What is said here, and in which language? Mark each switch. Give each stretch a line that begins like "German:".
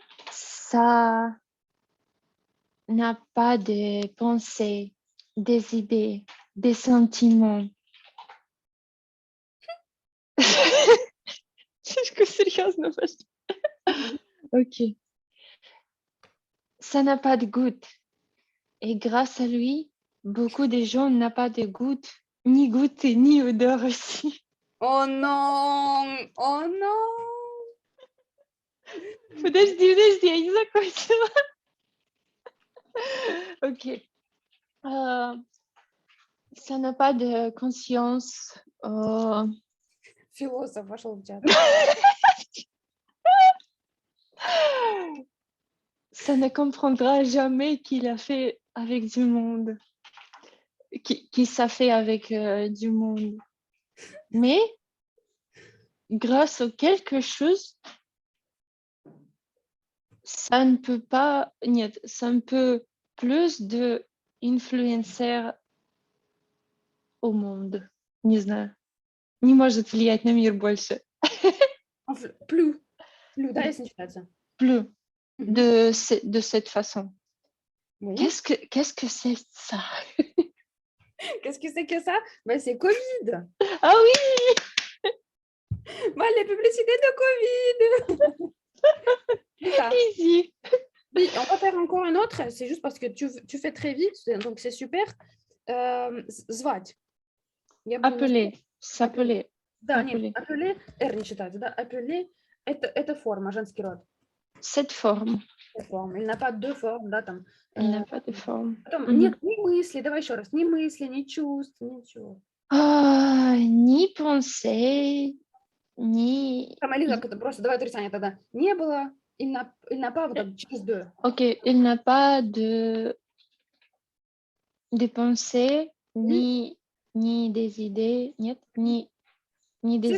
French: Ça n'a pas de pensées, des idées, des sentiments.
Russian: Слишком серьезно пошли.
French: Ok. Ça n'a pas de goutte. Et grâce à lui, beaucoup de gens n'ont pas de goutte, ni goutte, ni odeur aussi. Oh non! Oh non!
Russian: Подожди, я не закончила.
French: Ok. Ça n'a pas de conscience.
Russian: Философ вошел в чат.
French: Ça ne comprendra jamais qu'il a fait avec du monde. Qui ça fait avec du monde. Mais grâce à quelque chose, ça ne peut pas...
Russian: Нет,
French: ça ne peut plus de influencer au monde.
Russian: Не знаю. Не может влиять на мир больше.
French: Plus,
Russian: да, если не читается.
French: Plus de cette façon. Oui. Qu'est-ce que c'est ça? Qu'est-ce que c'est que ça? Ben, c'est Covid. Ah oui, Moi, les publicités de Covid. C'est ça.
English: easy.
French: Oui, on va faire encore un autre. C'est juste parce que tu fais très vite, donc c'est super.
Russian: Звать. Я бы немножко-
French: Appeler, s'appeler,
Russian: Да, нет,
French: appeler.
Russian: appeler, R не читается, да, appeler, это форма, женский род.
French: Cette forme,
Russian: Форма.
French: Il n'a pas deux formes,
Russian: да, там.
French: il n'a pas de forme.
Russian: Потом Мгм. нет ни мысли, давай еще раз, ни мысли, ни чувств, ничего.
French: Ni penser, ni...
Russian: Там, или как это, просто давай отрицание тогда. Не было,
French: il n'a pas,
Russian: вот так, через deux.
French: Ok, il n'a pas de pensées, ni des idées,
Russian: нет,
French: ni des